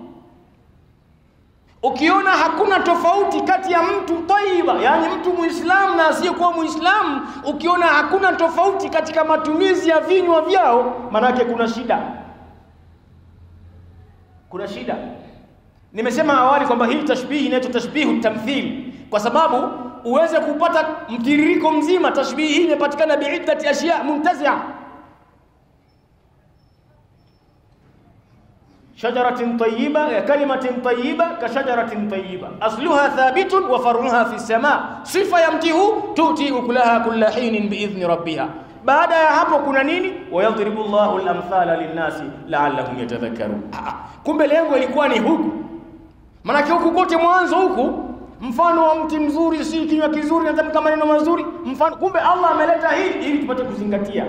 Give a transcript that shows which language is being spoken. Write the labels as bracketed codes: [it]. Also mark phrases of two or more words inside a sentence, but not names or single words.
[sw] Ukiona hakuna tofauti kati ya mtu tayyiba, yani mtu Muislamu na asiyekuwa Muislamu, ukiona hakuna tofauti katika matumizi ya vinywa vyao, maana yake kuna shida. Kuna shida. Nimesema awali kwamba hii tashbihi inaitwa [ar] تشبيه تمثيل, [sw] kwa sababu uweze kupata mtiririko mzima. Tashbihi hii inapatikana [ar] بعدة أشياء منتزعة. شجرة طيبة كلمة طيبة كشجرة طيبة أصلها ثابت وفرعها في السماء صفة يمته تؤتي أكلها كل حين بإذن ربها. [sw] baada ya hapo kuna nini? [ar] ويضرب الله الأمثال للناس لعلهم يتذكرون. [sw] Kumbe lengo ilikuwa ni huku. Maana huku kote mwanzo huku mfano wa mti mzuri, si kinywa kizuri na tamka maneno mazuri, mfano. Kumbe Allah ameleta hili ili tupate kuzingatia.